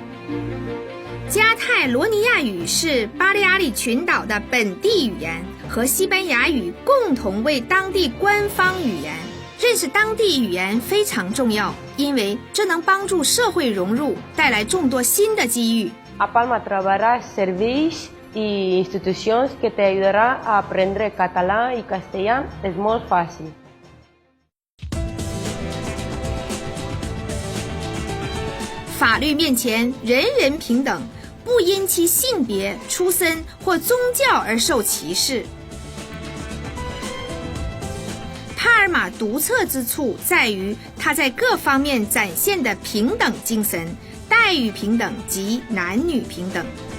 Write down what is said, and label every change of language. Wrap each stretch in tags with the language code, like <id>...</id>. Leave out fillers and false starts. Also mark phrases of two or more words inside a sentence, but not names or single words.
<zh>加泰罗尼亚语是巴利阿里群岛的本地语言，和西班牙语共同为当地官方语言。认识当地语言非常重要，因为这能帮助社会融入，带来众多新的机遇。</zh> <ca>A Palma trobaràs serveis i institucions que te ayudarà a aprendre català i castellà. És molt fàcil.</ca> <zh>法律面前人人平等，不因其性别、出身或宗教而受歧视。帕尔马独特之处在于它在各方面展现的平等精神，待遇平等及男女平等。</zh>